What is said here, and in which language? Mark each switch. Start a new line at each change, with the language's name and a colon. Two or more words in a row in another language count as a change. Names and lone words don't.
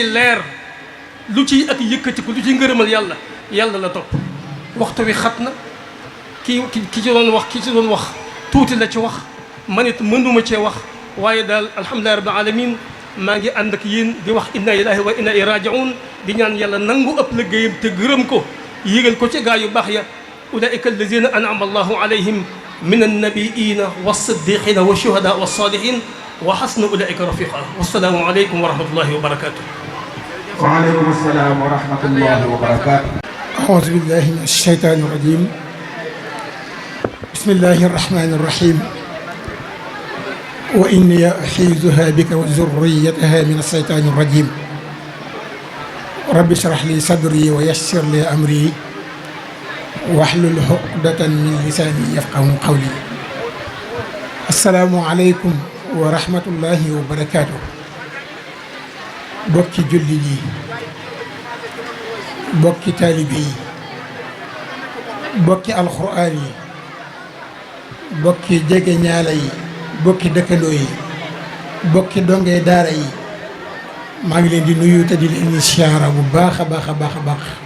Wolof: leer lu ciy ak yëkkatiku lu ciy ngërëmal yàlla la topp waxtu wi xat na ki ci doon wax tuuti la ci wax man it mënuma cee wax waaye daal
Arabic: الحمد لله رب العالمين
Wolof: maa ngi ànd ak yéen di wax
Arabic: إنا لله وإنا إليه راجعون
Wolof: di ñaan yàlla nangu ëpp liggéeyam te gërëm ko yégal ko ci gaa yu baax ya
Arabic: أولئك الذين أنعم الله عليهم من النبيين والصديقين والشهداء والصالحين وحسن أولئك رفيقا. والسلام عليكم ورحمة الله وبركاته. وعليكم السلام ورحمة الله وبركاته. أعوذ بالله من الشيطان الرجيم. بسم الله الرحمن الرحيم. وإني أعيذها بك وذريتها من الشيطان الرجيم. رب اشرح لي صدري ويسر لي أمري واحلل عقدة من لساني يفقهوا قولي. السلام عليكم ورحمة الله وبركاته.
Wolof: bokki julli yi, bokki taalibe yi, bokki alxuraan yi, bokki jege ñaala yi, bokki dëkkandoo yi, bokki dongee daara yi, maa ngi leen di nuyu te di leen siyaara bu baax a baax a baax a baax.